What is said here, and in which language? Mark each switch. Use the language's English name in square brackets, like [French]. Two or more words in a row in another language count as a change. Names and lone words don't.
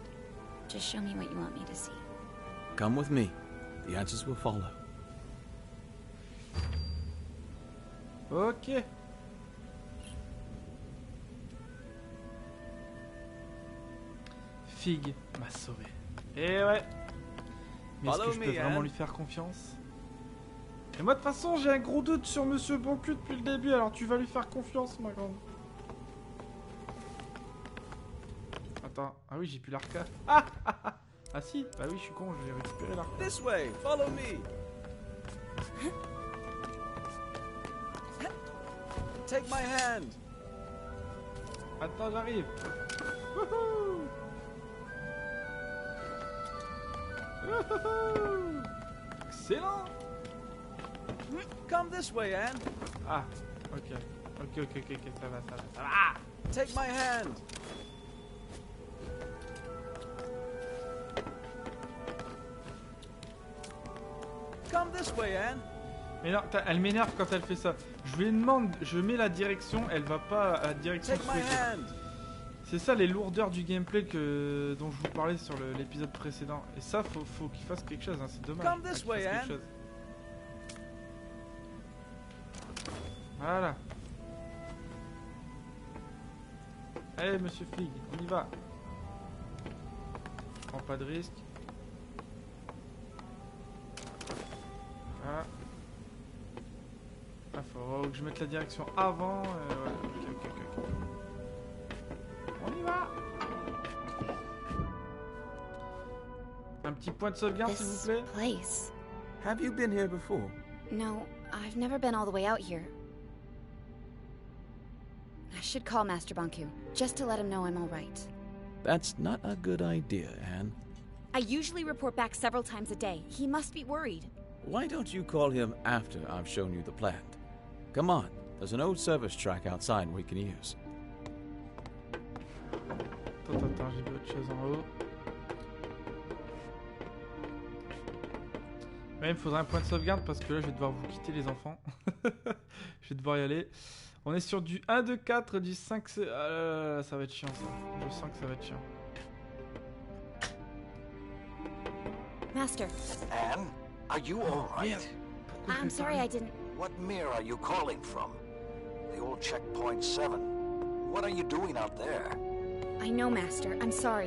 [English] Just show me what you want me to see. Come with me. The answers will follow. Ok. [French] Fig m'a sauvé. Et ouais. Mais est-ce que je peux vraiment lui faire confiance? Et moi de toute façon j'ai un gros doute sur Monsieur Banku depuis le début, alors tu vas lui faire confiance ma grande. Attends, ah oui j'ai plus l'arca. Ah si, bah oui je suis con, j'ai récupéré l'arca. [English] This way, follow me. Take my hand. [French] Attends, j'arrive. Wouhou. Wouhou. [English] Excellent. Come this way, Anne. [French] Ah, ok, ça va. [English] Take my hand. Come this way, Anne. [French] Mais non, elle m'énerve quand elle fait ça. Je lui demande, je mets la direction, elle va pas à la direction souhaitée. C'est ça les lourdeurs du gameplay dont je vous parlais sur l'épisode précédent. Et ça, faut qu'il fasse quelque chose, hein. C'est dommage. [English] Come this way, Anne. [French] Voilà. Allez, Monsieur Fig, on y va. Prends pas de risque. Voilà. Ah, faut que je mette la direction avant. Ouais. Ok. On y va. Un petit point de sauvegarde, s'il vous plaît. Place. [English] Have you been here before? No, I've never been all the way out here. I should call Master Banku, just to let him know I'm all right. That's not a good idea, Anne. I usually report back several times a day. He must be worried. Why don't you call him after I've shown you the plant? Come on, there's an old service track outside we can use. [French] Attends, j'ai vu autre chose en haut. Ouais, il me faudra un point de sauvegarde parce que là je vais devoir vous quitter les enfants. Je vais devoir y aller. On est sur du 1, 2, 4, du 5... ça va être chiant ça. Je sens que ça va être chiant. [English] Master. Anne, are you all right? I'm sorry I didn't... What mirror are you calling from? The old checkpoint 7. What are you doing out there? I know, Master. I'm sorry.